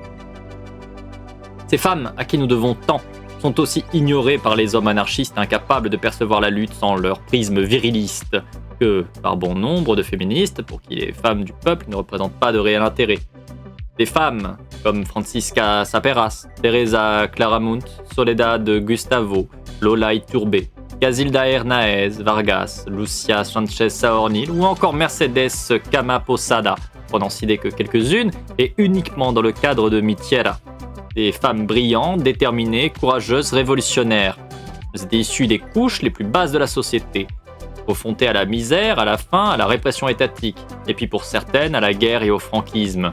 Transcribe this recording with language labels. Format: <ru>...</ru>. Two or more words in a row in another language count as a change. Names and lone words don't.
<fr>Ces femmes à qui nous devons tant sont aussi ignorées par les hommes anarchistes incapables de percevoir la lutte sans leur prisme viriliste que par bon nombre de féministes pour qui les femmes du peuple ne représentent pas de réel intérêt. Des femmes comme Francisca Saperas, Teresa Claramunt, Soledad Gustavo, Lola Iturbe, Casilda Hernáez Vargas, Lucia Sánchez Saornil ou encore Mercedes Cama Posada, pour n'en citer que quelques-unes, et uniquement dans le cadre de Mitiera. Des femmes brillantes, déterminées, courageuses, révolutionnaires. Elles étaient issues des couches les plus basses de la société, confrontées à la misère, à la faim, à la répression étatique, et puis pour certaines à la guerre et au franquisme.</fr>